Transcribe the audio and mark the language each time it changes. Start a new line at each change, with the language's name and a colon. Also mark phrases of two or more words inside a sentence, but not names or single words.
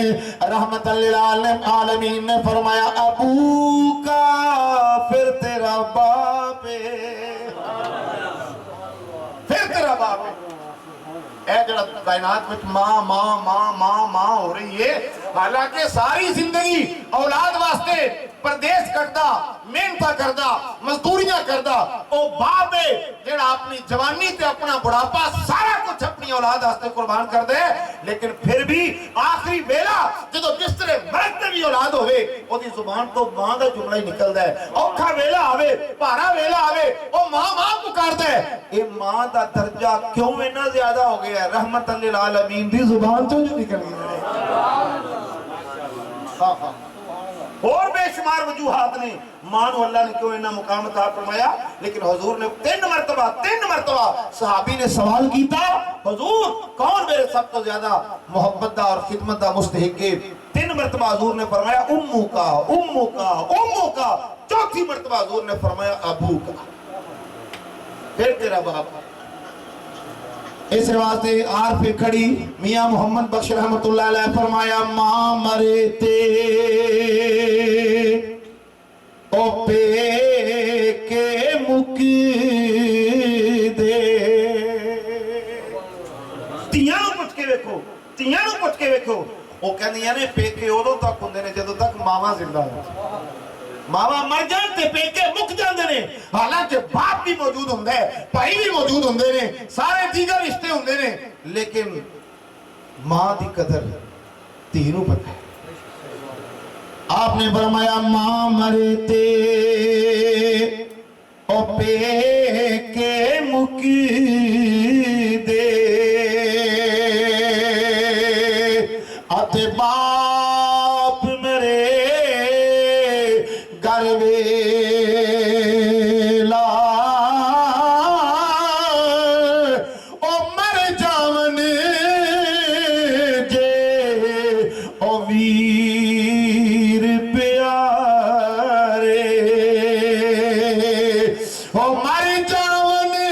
Urdu: رحمت للعالمین نے فرمایا ابو کا پھر تیرا باپ ہے, پھر تیرا باپ ہے.
Punjabi: اے جڑا کائنات میں ماں ماں ماں ماں ماں ہو رہی ہے, حالانکہ ساری زندگی اولاد واسطے پردیس کردا, محنتاں کردا, مزدوریاں کردا, او باپ ہے جڑا اپنی جوانی تے اپنا بڑھاپا سارا کچھ اپنی اولاد واسطے قربان کر دے. لیکن پھر بھی آخری ویلا جدو بسترے مرگ تے بھی بھی اولاد ہوئے وہ دی زبان تو ماں دا جملہ ہی نکلدا ہے اوکھا ویلا آوے بھارا ویلا آوے او ماں ماں پکاردا ہے اے ماں دا درجہ کیوں اتنا زیادہ ہو گیا ہے رحمت للعالمین دی زبان تو جو نکل گئی ہے اور بے شمار وجوہات نے ماں نو اللہ نے کیوں اتنا مقام عطا فرمایا لیکن حضور نے تین مرتبہ صحابی نے سوال کیتا حضور کون میرے سب تو زیادہ محبت دا اور خدمت دا مستحق ہے 3 مرتبہ حضور نے فرمایا امو کا چوتھی مرتبہ حضور نے فرمایا ابو کا پھر تیرا باپ اس واسطے عارف کھڑی میاں محمد بخش رحمت اللہ علیہ فرمایا ماں مرے تے او پے کے مک دے تیاں نو پوچھ کے ویکھو وہ کہندیاں نے پے کے ادوں تک ہوندے نے جدوں تک ماواں زندہ ہوں ماما مر جان تے پیکے مک جاندے نے حالانکہ باپ بھی موجود ہوندے ہے بھائی بھی موجود ہوندے نے سارے دیگر رشتے ہوندے نے لیکن ماں دی قدر دھی نوں پتہ ہے آپ نے فرمایا ماں مرے تے او پیکے مک دے اتے باپ مرے ویلا او مر جاون جے او ویر پیارے او مر جاون